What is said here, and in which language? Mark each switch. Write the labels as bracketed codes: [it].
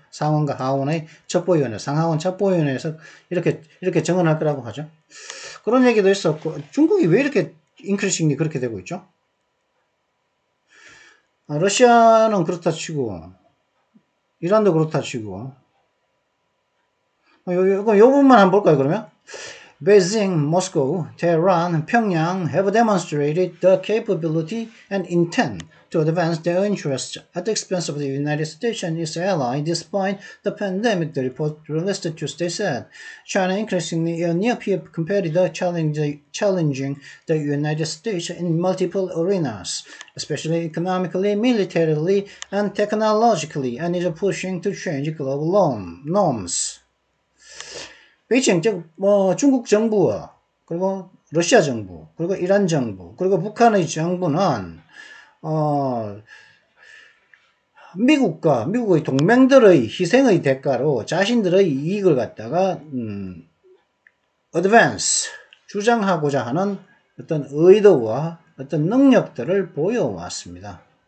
[ko] 상원과 하원의 첩보위원회, 상하원 첩보위원회에서 이렇게 정언할 거라고 하죠. 그런 얘기도 있었고 중국이 왜 이렇게 인크리싱이 그렇게 되고 있죠? 러시아는 그렇다 치고 이란도 그렇다 치고 요 부분만 한번 볼까요, 그러면? [en] Beijing, Moscow, Tehran, Pyongyang have demonstrated the capability and intent to advance their interests at the expense of the United States and its allies despite the pandemic, the report released Tuesday said. China increasingly a near-peer competitor challenging the United States in multiple arenas, especially economically, militarily, and technologically, and is pushing to change global norms. [ko] 베이징, 중국 정부와 그리고 러시아 정부, 그리고 이란 정부, 그리고 북한의 정부는 미국의 동맹들의 희생의 대가로 자신들의 이익을 갖다가 advance 주장하고자 하는 어떤 의도와 어떤 능력들을 보여왔습니다.